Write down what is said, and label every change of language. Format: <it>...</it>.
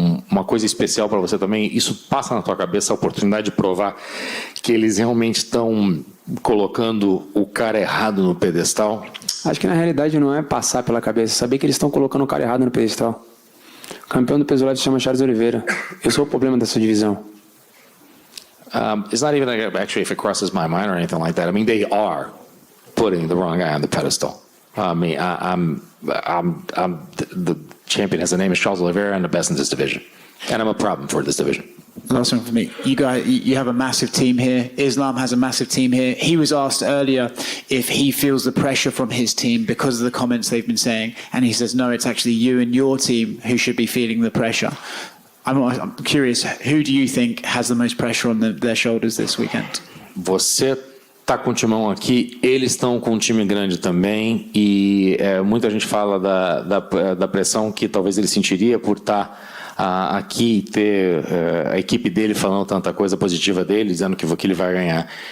<pt>Uma coisa especial para você também, isso passa na tua cabeça a oportunidade de provar que eles realmente estão colocando o cara errado no pedestal? Acho que na realidade não é passar pela cabeça, saber que eles estão colocando o cara errado no pedestal. O campeão do peso leve se chama Charles Oliveira. Eu sou o problema dessa divisão.</pt> <en>It's not even actually if it crosses my mind or anything like that. I mean, they are putting the wrong guy on the pedestal. I mean, I'm the champion. His name is Charles Oliveira. I'm the best in this division, and I'm a problem for this division. Last one for me. You guys, you have a massive team here. Islam has a massive team here. He was asked earlier if he feels the pressure from his team because of the comments they've been saying, and he says, no, it's actually you and your team who should be feeling the pressure. I'm curious, who do you think has the most pressure on their shoulders this weekend?</en> <pt>Você está com o timão aqui, eles estão com um time grande também e muita gente fala da pressão que talvez ele sentiria por estar aqui e ter a equipe dele falando tanta coisa positiva dele, dizendo que ele vai ganhar.</pt>